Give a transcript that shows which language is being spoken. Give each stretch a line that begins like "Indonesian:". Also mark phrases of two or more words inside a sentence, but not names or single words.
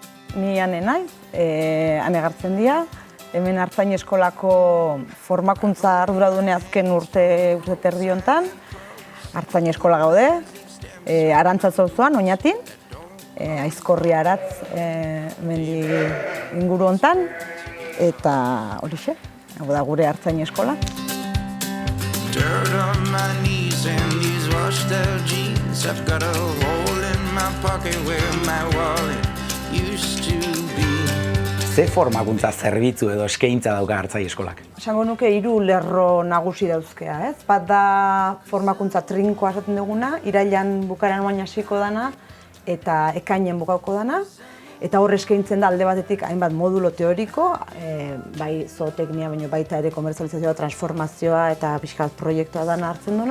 Basque: ni ane naiz, ane gartzen dira. Hemen Artzain Eskolako formakuntza arduradune azken urte terdi hontan. Artzain Eskola gaude, Arantza auzoan, Oñatin, Aizkorri Aratz mendi inguru hontan, eta horixe, hau da gure Artzain Eskola.
English: Dirt on my knees and these washed out jeans. I've got a hole in my pocket where my wallet used to be.
Basque: Ze formakuntza zerbitzu edo eskaintza dauka Artzain Eskolak? Esango nuke 3 lerro nagusi dauzkea, ez? Bat da formakuntza trinkoa esaten duguna, irailean bukaeran oain hasiko dana eta ekainean bukauko dana. Eta hor eskaintzen da alde batetik hainbat modulo teoriko, bai zooteknia, baina baita ere komerzializazioa, transformazioa eta pixkat proiektua dana hartzen duna.